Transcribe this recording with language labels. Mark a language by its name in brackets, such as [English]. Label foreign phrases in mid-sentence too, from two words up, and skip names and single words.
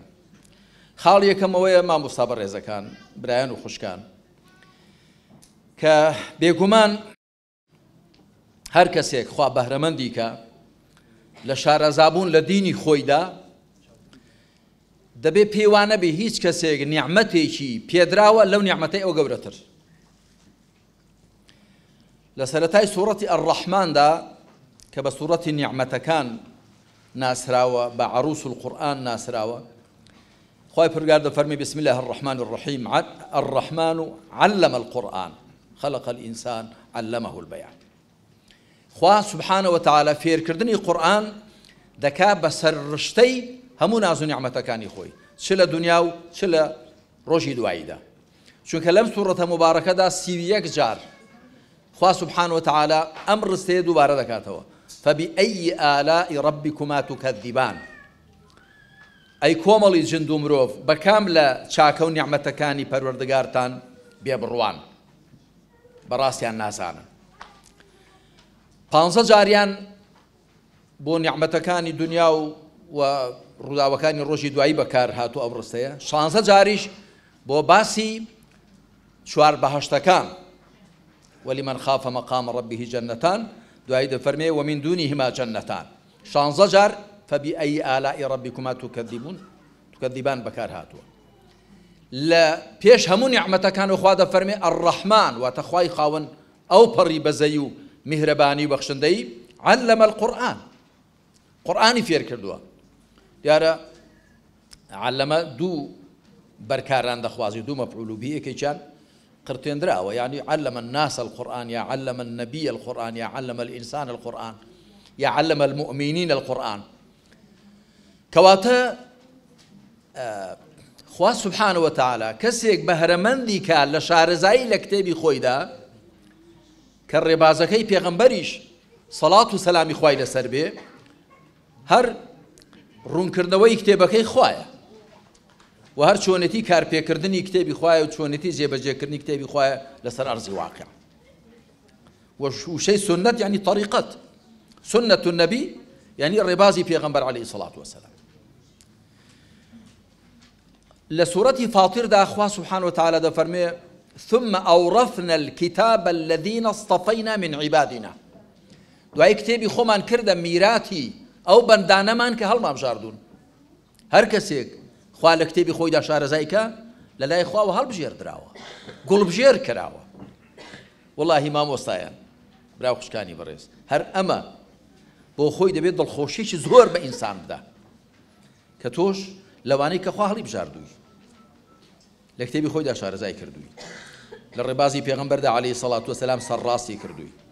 [Central Kurdish] خاڵ یەکەمەوەیە مامۆستا بەڕێزەکان برایان و خوشکان کە بێگومان هەر کەسێک خوا بەهرەمەندی کە لە شارەزابوون لە دینی خۆیدا دەبێ پێوانە بێ هیچ کەسێک نیعمەتێکی پێدراوە لەو نیعمەتەی ئەو گەورەتر. لە سەرەتای سوورەتی ئەڕەحماندا کە بە سوورەتی نیعمەتەکان ناسراوە بە [Arabic] عەروس القورئان [Central Kurdish] ناسراوە خوای پروردگار دەفەرمێ [Arabic] بسم الله الرحمن الرحيم الرحمن علم القرآن خلق الإنسان علمه البيان. [Central Kurdish] خوا [Arabic] سبحانه وتعالى [Central Kurdish] فێرکردنی قورئان دەکا بەسەر ڕشتەی هەموو ناز و نیعمەتەکانی خۆی چ لە دنیا و چ لە ڕۆژی دواییدا. چونکە لەم سوورەتە مبارەکەدا 31 جار خوا [Arabic] سبحانه وتعالى [Central Kurdish] ئەم ڕستەیە دووبارە دەکاتەوە [Arabic] فبأي آلاء ربكما تكذبان. [Central Kurdish] ئەی کۆمەڵی جند و مرۆڤ بەکام لە چاکە و نیعمەتەکانی پەروەردگارتان بێبڕوان بەڕاستیان نازانن. 15 جاریان بۆ نیعمەتەکانی دنیا و ڕووداوەکانی ڕۆژی دوایی بەکار هاتووە ئەو ڕستەیە 16 جاریش بۆ باسی چوار بەهەشتەکان [Arabic] ولمن خاف مقام ربه جنتان [Central Kurdish] دوایی دەفەرمێ [Arabic] ومن دونهما جنتان [Central Kurdish] 16 جار [Arabic] فبأي آلاء ربكما تكذبان [Central Kurdish] بەکار هاتووە. لە پێش هەموو نیعمەتەکان خوا دەفەرمێ الرحمن واتە خوای خاوەن ئەو پەڕی بەزەی و میهرەبانی و بەخشندەی [Arabic] علم القورآن [Central Kurdish] قورئانی فێر کردووە. دیارە علەمە دوو بەرکاران دەخوازی دوو [Arabic] مەفعول به [Central Kurdish] یەکێکیان قرتێنراوە یعنی [Arabic] علم الناس القرآن [Central Kurdish] یا [Arabic] علم النبي القرآن [Central Kurdish] یا [Arabic] علم الإنسان القرآن [Central Kurdish] یا [Arabic] علم المؤمنين القرآن. [Central Kurdish] کەواتە خوا [Arabic] سبحانه وتعالى [Central Kurdish] کەسێک بەهرەمەندی کە لە شارەزایی لە کتێبی خۆیدا کە ڕێبازەکەی پێغەمبەریش سەڵات و سەلامی خوای لەسەر بێ هەر ڕوونکردنەوەی کتێبەکەی خوایە و هەر چۆنێتی کارپێکردنی کتێبی خوایە و چۆنێتی جێبەجێکردنی کتێبی خوایە لەسەر ئەرزی واقع. وشەی سنت یعنی طریقەت [Arabic] سنة النبي يعني [Central Kurdish] ڕێبازی پێغەمبەر [Arabic] عليه الصلاة والسلام. [Central Kurdish] لە سوورەتی فاتیردا خوا [Arabic] سبحانه وتعالى [Central Kurdish] دەفەرمێ [Arabic] ثم أورثنا الكتاب الذين اصطفينا من عبادنا. [Central Kurdish] دوای کتێبی خۆمان کردە میراتی ئەو بەندانەمان کە هەڵمابژاردوون. هەر کەسێک خوا لە کتێبی خۆیدا شارەزایکە لە لای خواوە هەڵبژێردراوە گوڵبژێر کراوە. وەڵاهی مامۆستایان براو خوشکانی بەڕێز هەر ئەمە بۆ خۆی دەبێت دڵخۆشیێکی زۆر بە ئینسان بدا کە تۆش لەوانەی کە خوا هەڵی بژاردووی لە کتێبی خۆیدا شارەزای کردووی لە ڕێبازی پێغەمبەردا [Arabic] عەلەیهی سەڵات وەسەلام [Central Kurdish] سەرڕاستی کردووی.